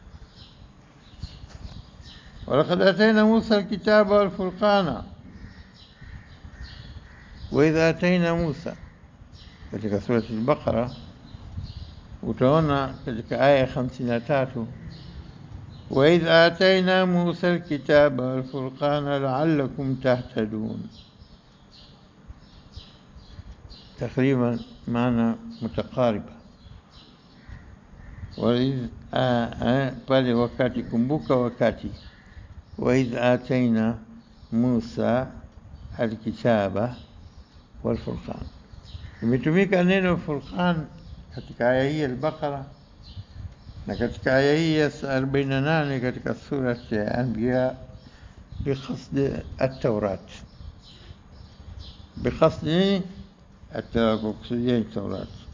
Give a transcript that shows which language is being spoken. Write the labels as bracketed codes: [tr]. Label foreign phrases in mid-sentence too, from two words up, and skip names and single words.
[ar] ولقد آتينا موسى الكتاب والفرقان وإذ آتينا موسى, [sw] katika sura al-Baqara utaona katika aya 53 [ar] وإذ آتينا موسى الكتاب والفرقان لعلكم تهتدون. تقريبا معنى متقاربة. [sw] وإذ pale wakati, kumbuka wakati, [ar] وإذ آتينا موسى الكتاب والفرقان. [sw] imetumika neno furqan katika aya hii al-Baqara na katika aya hii ya 48 katika sura ya Anbiya [ar] بقصد التوراة, [sw] biqasd kukusudia Taurat.